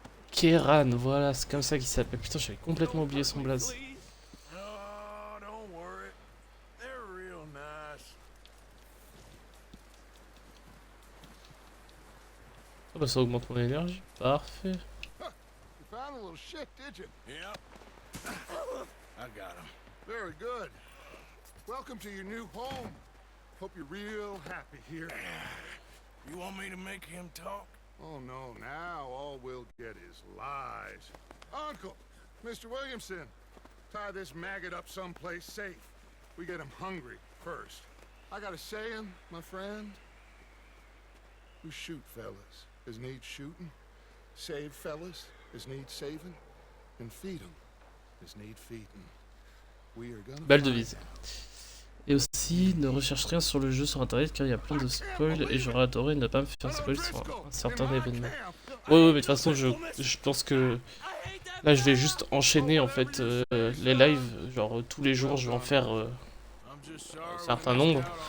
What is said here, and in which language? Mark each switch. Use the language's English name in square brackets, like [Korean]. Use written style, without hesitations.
[French] Kéran, voilà, c'est comme ça qu'il s'appelle. Putain, j'avais complètement oublié son blaze. [English] Oh, don't worry. They're real nice. [French] Oh bah ça augmente mon énergie. Parfait. [English] You found a little shit, did you? Yep. I got him. Very good. Welcome to your new home. Hope you're real happy here. You want me to make him talk? Oh no, now all we'll get is lies. Uncle, Mr. Williamson, tie this maggot up someplace safe. We get him hungry first. I got a saying, my friend. We shoot fellas as need shooting, save fellas as need saving, and feed them as need feeding. We are gonna [French] Belle devise. Et aussi, ne recherche rien sur le jeu sur internet car il y a plein de spoils et j'aurais adoré ne pas me faire spoil sur un certain événement. Ouais, mais de toute façon, je pense que là je vais juste enchaîner en fait les lives. Genre tous les jours, je vais en faire un certain nombre.